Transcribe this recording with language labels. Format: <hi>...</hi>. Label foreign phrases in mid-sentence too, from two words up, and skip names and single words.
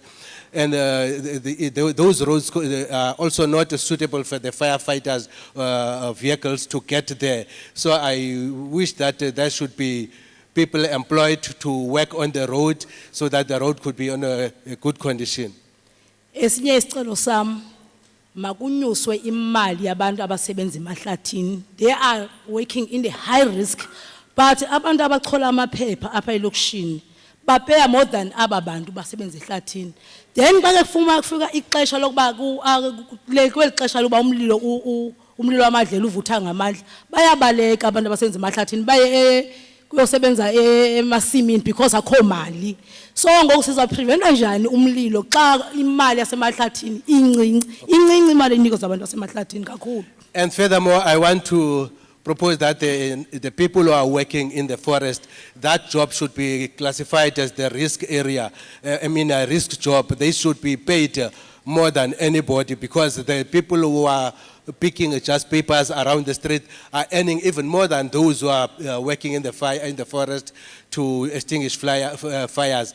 <en>And those roads are also not suitable for the firefighters' vehicles to get there. So I wish that there should be people employed to work on the road so that the road could be on a good condition.</en> <xh>Esinye isicelo sam makunyuswe imali yabantu abasebenza emahlathini.</xh> <en>They are working in the high risk, but</en> <xh>abantu abachola amaphepha apha elokishini bapaya</xh> <en>more than</en> <xh>aba bantu basebenza ehlathini. Then bake kufika ixesha lokuba kweli xesha lokuba umlilo wamadlela uvutha ngamandla bayabaleka abantu abasebenza emahlathini baye kuyosebenza emasimini because akho mali. So ngoku siza preventa njani umlilo xa imali yasemahlathini incinci imali enikwa zabantu basemahlathini kakhulu.</xh> <en>And furthermore, I want to propose that the people who are working in the forest, that job should be classified as the risk area. I mean a risk job. They should be paid more than anybody because the people who are picking just papers around the street are earning even more than those who are working in the forest to extinguish fires.</en>